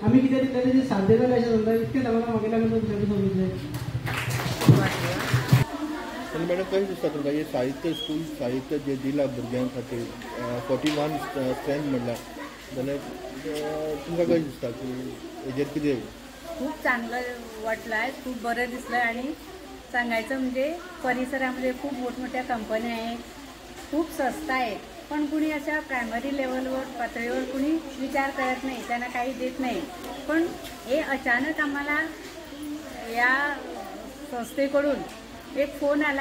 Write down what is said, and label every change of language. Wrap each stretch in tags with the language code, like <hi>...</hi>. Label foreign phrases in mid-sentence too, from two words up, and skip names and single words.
<kok>आम्ही कितें दितले तेजी साध्य जालें अशें सांगता. इतकें सांगून म्हागेल्या तुमच्या सोबत आणि मॅडम कशें दिसता तुमकां हे साहित्य स्कूल साहित्य जे दिला भुरग्यां खातीर 41 स्ट्रेंथ म्हणल्यार जाल्यार तुमकां कशें दिसता की हेजेर कितें</kok> <mr>खूप चांगलं वाटलं आहे, खूप बरं दिसलं. आणि सांगायचं म्हणजे परिसरामध्ये खूप मोठमोठ्या कंपन्या आहेत, खूप स्वस्त आहेत, पण कुणी अशा</mr> <en>primary levelवर</en> <mr>पातळीवर कुणी विचार करत नाही, त्यांना काही देत नाही. पण हे अचानक आम्हाला या संस्थेकडून एक फोन आला.</mr>